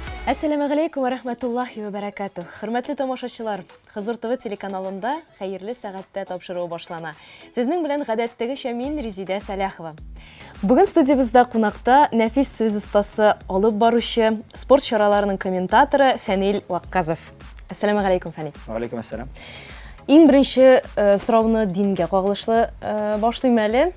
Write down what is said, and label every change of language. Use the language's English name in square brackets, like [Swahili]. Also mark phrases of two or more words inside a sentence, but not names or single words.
[Arabic] السلام عليكم ورحمة الله وبركاته. [Tatar] Hürmetli tomoshachilar, Hızır TV телеканалында хәерле сәгатьтә тапшыруы башлана. Сезнең белән гадәттәгечә мин Резидә Саляхова. Бүген студиябызда кунакта нәфис сүз устасы, алып баручы, спорт чараларының комментаторы Фәнил Вакказов. [Arabic] السلام عليكم, Фәнил. وعليكم السلام. [Tatar] Иң беренче сорауны дингә кагылышлы башлыйм әле.